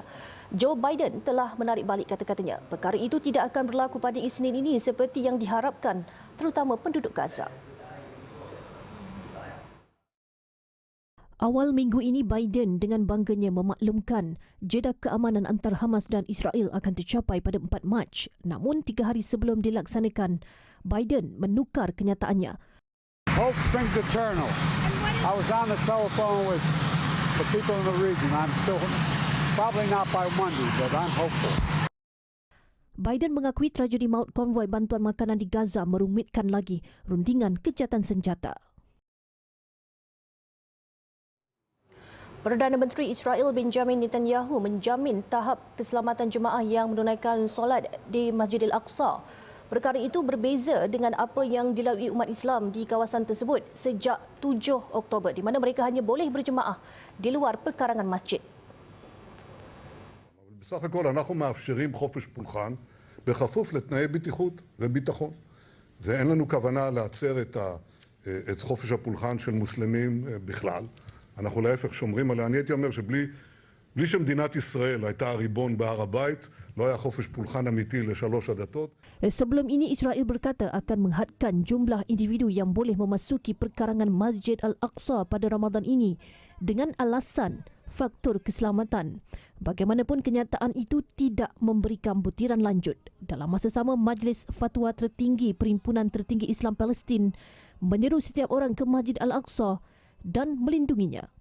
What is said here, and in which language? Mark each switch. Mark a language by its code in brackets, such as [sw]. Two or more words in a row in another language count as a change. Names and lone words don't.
[ms] Joe Biden telah menarik balik kata-katanya. Perkara itu tidak akan berlaku pada Isnin ini seperti yang diharapkan, terutama penduduk Gaza. Awal minggu ini, Biden dengan bangganya memaklumkan jeda keamanan antara Hamas dan Israel akan tercapai pada 4 Mac. Namun, 3 hari sebelum dilaksanakan, Biden menukar kenyataannya. [en] Hope springs eternal. I was on the telephone with the people in the region. I'm still, probably not by Monday, but I'm hopeful. [ms] Biden mengakui tragedi maut konvoi bantuan makanan di Gaza merumitkan lagi rundingan kejahatan senjata. Perdana Menteri Israel Benjamin Netanyahu menjamin tahap keselamatan jemaah yang menunaikan solat di Masjidil Aqsa. Perkara itu berbeza dengan apa yang dilalui umat Islam di kawasan tersebut sejak 7 Oktober di mana mereka hanya boleh berjemaah di luar perkarangan masjid. [he] בסך הכל אנחנו מאפשרים חופש פולחן בכפוף לתנאי בטיחות וביטחון. ואין לנו כוונה לעצר את חופש הפולחן של מוסלמים בכלל. אנחנו להפך שומרים עליה. אני הייתי אומר שבלי שמדינת ישראל הייתה הריבון בהר הבית, לא היה חופש פולחן אמיתי לשלוש הדתות. [ms] Sebelum ini Israel berkata akan menghadkan jumlah individu yang boleh memasuki perkarangan Masjid Al-Aqsa pada Ramadan ini dengan alasan faktor keselamatan. Bagaimanapun kenyataan itu tidak memberikan butiran lanjut. Dalam masa sama, Majlis Fatwa Tertinggi Perhimpunan Tertinggi Islam Palestin menyeru setiap orang ke Masjid Al-Aqsa dan melindunginya.